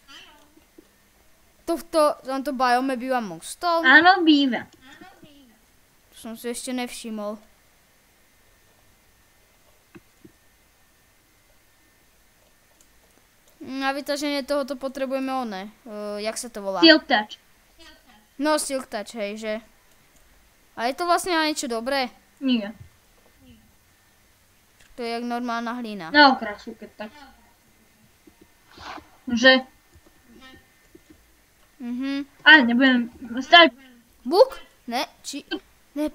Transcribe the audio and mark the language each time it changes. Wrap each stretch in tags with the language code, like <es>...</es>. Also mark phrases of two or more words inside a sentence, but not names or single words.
<sk>V tomto biome býva mustov? Áno, býva. To som si ešte nevšimol. Na vytaženie tohoto potrebujeme one. Jak sa to volá?</sk> <en>Silk touch. No, silk touch,</en> <sk>hej, že? A je to vlastne na niečo dobré? Nie. To je jak normálna hlina. Na okrasu, keď tak. Že? Ale nebudem stať. Buk? Ne, či... Ne,</sk>